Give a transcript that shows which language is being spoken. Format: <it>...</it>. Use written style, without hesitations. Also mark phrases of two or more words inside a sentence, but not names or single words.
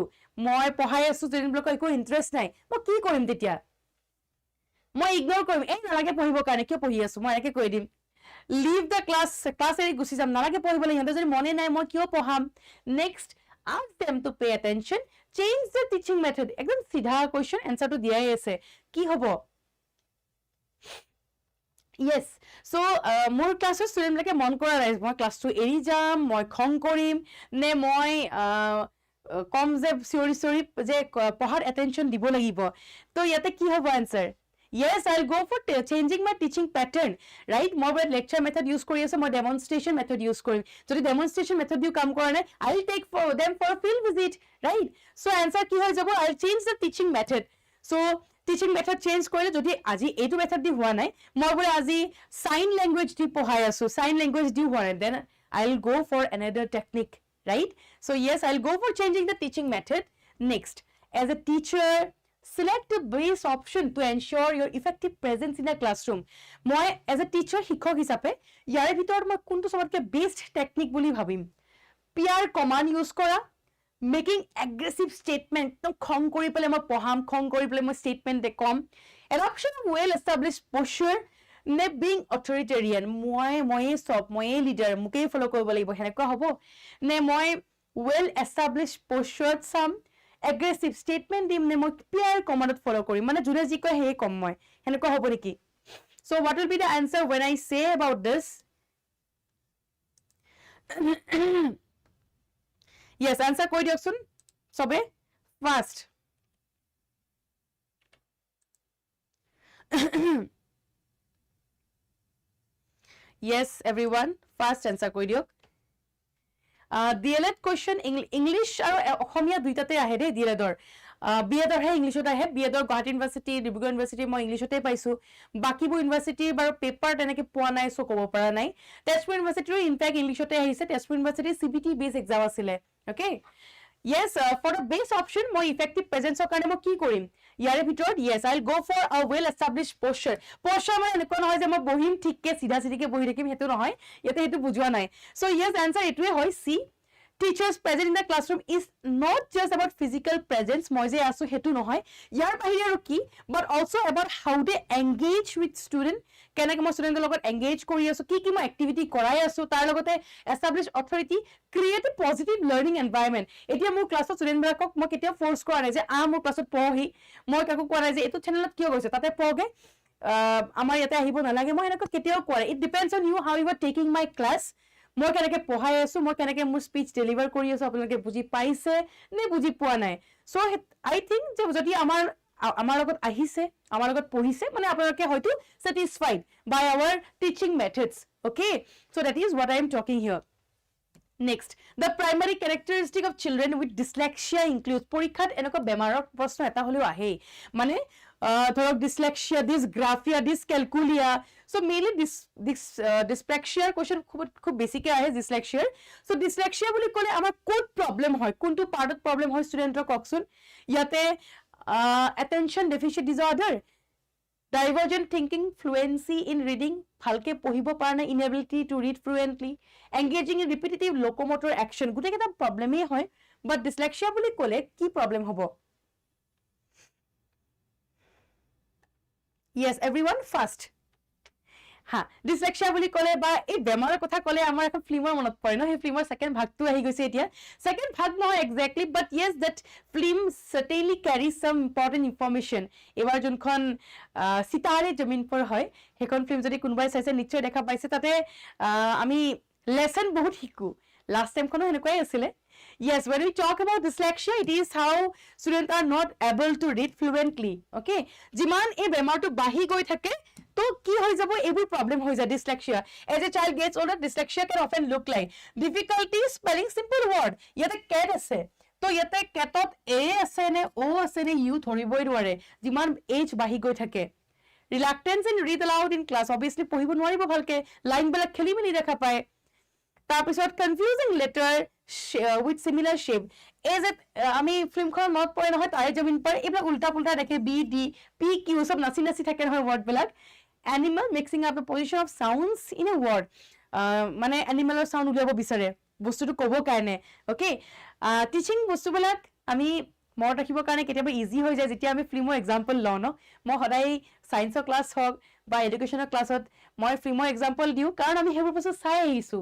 <as>মই পঢ়াই আছোঁ, ষ্টুডেণ্টবিলাকৰ একো ইণ্টাৰেষ্ট নাই, মই কি কৰিম তেতিয়া? মই ইগন'ৰ কৰিম, এই নালাগে পঢ়িবৰ কাৰণে, কিয় পঢ়ি আছোঁ, মই এনেকৈ কৈ দিম।</as> <en>leave the class,</en> <as>ক্লাছ এৰি গুচি যাম, নালাগে পঢ়িবলৈ, সিহঁতে যদি মনে নাই মই কিয় পঢ়াম। নেক্সট,</as> <en>ask them to pay attention, change the teaching method.</en> <as>একদম চিধা কুৱেশ্যন, এনচাৰটো দিয়াই আছে, কি হ'ব?</as> <en>yes, so'</en> <as>মোৰ ক্লাছৰ ষ্টুডেণ্টবিলাকে মন কৰা নাই, মই ক্লাছটো এৰি যাম, মই খং কৰিম, নে মই কম যে চিঞৰি চিঞৰি যে পঢ়াত এটেনশ্যন দিব লাগিব। তো ইয়াতে কি হ'ব এনচাৰ?</as> <en>Yes, I'll go for changing my teaching pattern, right?</en> <as>মই বোলে</as> <en>lecture method use</en> <as>কৰি আছোঁ, মই</as> <en>demonstration method use</en> <as>কৰিম। যদি</as> <en>demonstration method</en> <as>দিও কাম কৰা নাই,</as> <en>I'll take them for a field visit, right?</en> <as>So answer কি হৈ যাব?</as> <en>I'll change the teaching method.</en> <as>So</as> <en>teaching method change</en> <as>কৰিলে, যদি আজি এইটো method দি হোৱা নাই, মই বোলে আজি</as> <en>sign language</en> <as>দি পঢ়াই আছোঁ,</as> <en>sign language</en> <as>দি হোৱা নাই,</as> <en>then I'll go for another technique, right? So yes, I'll go for changing the teaching method. Next, as a teacher, select a base option to ensure your effective presence in a classroom. মই as a teacher,</en> <as>শিক্ষক হিচাপে ইয়াৰে ভিতৰত মই কোনটো সবতকৈ বেষ্ট টেকনিক বুলি ভাবিম?</as> <en>PR command use</en> <as>কৰা,</as> <en>making aggressive statement,</en> <as>একদম খং কৰি পেলাই মই পঢ়াম, খং কৰি পেলাই মই ষ্টেটমেণ্ট ক'ম,</as> <en>adoption of well establish posture,</en> <as>নে</as> <en>being authoritarian,</en> <as>ময়ে চব, ময়ে লিডাৰ, মোকেই ফ'ল' কৰিব লাগিব, সেনেকুৱা হ'ব? নে মই</as> <en>well establish posture</en> <as>চাম,</as> <en>aggressive statement</en> <as>দিম, নে মই</as> <en>PR command</en> <as>ফ'ল' কৰিম, মানে যোনে যি কয় সেয়ে ক'ম মই, সেনেকুৱা হ'ব নেকি?</as> <en>so what will be the answer when I say about this? Yes, answer</en> <as>কৈ দিয়কচোন চবে</as> <en>ফাষ্ট। Yes, everyone, fast answer</en> <as>কৈ দিয়ক। D.EL.ED question ইংলিছ আৰু অসমীয়া দুইটাতে আহে দেই। D.EL.ED-ৰ B.ED-ৰহে ইংলিছত আহে। B.ED-ৰ গুৱাহাটী ইউনিভাৰ্চিটি, ডিব্ৰুগড় ইউনিভাৰ্চিটি মই ইংলিছতে পাইছোঁ। বাকীবোৰ ইউনিভাৰ্চিটিৰ বাৰু পেপাৰ তেনেকৈ পোৱা নাই, চ' ক'ব পৰা নাই। তেজপুৰ ইউনিভাৰ্চিটিৰো ইনফেক্ট ইংলিছতে আহিছে। তেজপুৰ ইউনিভাৰ্চিটিৰ</as> <en>CBT base exam</en> <as>আছিলে, অ'কে?</as> <en>Yes, for the base option,</en> <as>মই</as> <en>effective presence</en> <as>কাৰণে মই কি কৰিম ইয়াৰে ভিতৰত?</as> <en>Yes, I'll go for a well established posture.</en> <as>Posture মানে এনেকুৱা নহয় যে মই বহিম ঠিককে চিধা চিধিকে বহি থাকিম, সেইটো নহয়, ইয়াতে সেইটো বুজোৱা নাই।</as> <en>So yes, answer</en> <as>এইটোৱে হয়</as> <en>C. Teachers present in the classroom is not just about physical presence,</en> <as>মই যে আছোঁ সেইটো নহয়, ইয়াৰ বাহিৰে আৰু কি,</as> <en>but also about how they engage with student,</en> <as>কেনেকৈ মই ষ্টুডেণ্টৰ লগত এংগেজ কৰি আছোঁ, কি মই এক্টিভিটি কৰাই আছোঁ, তাৰ লগতে</as> <en>establish authority, create a positive learning environment.</en> <as>এতিয়া মোৰ ক্লাছত ষ্টুডেণ্টবিলাকক মই কেতিয়াও ফ'ৰ্চ কৰা নাই যে মোৰ ক্লাছত পঢ়ি, মই কাকো কোৱা নাই যে এইটো চেনেলত কিয় গৈছে, তাতে পঢ়গে, আমাৰ ইয়াতে আহিব নালাগে, মই এনেকুৱা কেতিয়াও কোৱা নাই।</as> <en>it depends on you how you are taking my class.</en> <as>মই কেনেকৈ পঢ়াই আছোঁ, মই কেনেকৈ মোৰ</as> <en>speech deliver</en> <as>কৰি আছোঁ, আপোনালোকে বুজি পাইছে নে বুজি পোৱা নাই?</as> <en>so I think</en> <as>যে যদি আমাৰ লগত আহিছে, আমাৰ লগত পঢ়িছে, মানে আপোনালোকে হয়তো</as> <en>satisfied by our teaching methods, okay? so that is what I am talking here. Next, the primary characteristic of children with dyslexia includes</en> <as>পৰীক্ষাত এনেকুৱা বেমাৰৰ প্ৰশ্ন এটা হলেও আহে মানে ধৰক</as> <en>dyslexia, dysgraphia, dyscalculia, so mainly dyspraxia question</en> <as>খুব বেছিকে আহে</as> <en>dyslexia.</en> <as>So dyslexia বুলি ক'লে আমাৰ</as> <en>code problem</en> <as>হয়, কোনটো পাৰ্টত প্ৰবলেম হয় ষ্টুডেন্টৰ কওকচোন।</as> <en>ইয়াতে attention deficit disorder, divergent thinking, fluency in reading,</en> <as>ভালকে পঢ়িব পৰা নাই,</as> <en>inability to read fluently, engaging in repetitive locomotor action,</en> <as>গোটেই কেইটা প্ৰবলেমেই হয়,</as> <en>but dyslexia</en> <as>বুলি ক'লে কি প্ৰবলেম হ'ব?</as> <en>Yes, everyone first.</en> <as>হা, dyslexia বুলি ক'লে বা এই বেমাৰৰ কথা ক'লে আমাৰ এখন ফিল্মৰ মনত পৰে ন, সেই ফিল্মৰ সেকেন্ড ভাগটো আহি গৈছে এতিয়া। সেকেন্ড ভাগ নহয়</as> <en>exactly, but yes, that film certainly carries some important information.</en> <as>এবাৰ যোনখন সিতাৰে জমিন পৰ হয়, সেইখন ফিল্ম যদি কোনোবাই চাইছে নিশ্চয় দেখা পাইছে, তাতে আমি লেসন বহুত শিকো।</as> <en>last time</en> <as>এনেকুৱাই আছিলে।</as> <en>Yes, when we talk about dyslexia, it is how students are not able to read fluently.</en> <as>Okay? যিমান এই বেমাৰটো বাঢ়ি গৈ থাকে, তো কি হৈ যাব, এইবোৰ প্ৰবলেম হৈ যায় dyslexia.</as> <en>As a child gets older, dyslexia can often look like difficulty spelling simple word.</en> <as>ইয়াতে cat আছে, তো ইয়াতে catত a আছে নে o আছে নে u ধৰিবই নোৱাৰে যিমান age বাঢ়ি গৈ থাকে।</as> <en>Reluctance in read aloud in class, obviously</en> <as>পঢ়িব নোৱাৰিব ভালকে, লাইনবিলাক খেলি মেলি দেখা পায়। তাৰপিছত</as> <en>confusing letter with similar shape, as it</en> <as>আমি ফিল্মখন মনত পৰে নহয় তাৰে জমিন পৰ, এইবিলাক উল্টা পুল্টা দেখে, b d p q সব নাচি নাচি থাকে নহয় ৱৰ্ডবিলাক।</as> <en>Animal mixing up the position of sounds in a word,</en> <as>মানে এনিমেলৰ সাউন্ড উলিয়াব বিচাৰে বস্তুটো ক'ব কাৰণে। ওকে, টিচিং বস্তুবিলাক আমি মনত ৰাখিবৰ কাৰণে কেতিয়াবা ইজি হৈ যায় যেতিয়া আমি</as> <en>film example</en> <as>লওঁ ন। মই সদায় সায়েন্সৰ ক্লাছ হওক বা এডুকেশ্যনৰ ক্লাছত মই</as> <en>film example</en> <as>দিওঁ, কাৰণ আমি সেইবোৰ বস্তু চাই আহিছোঁ।</as>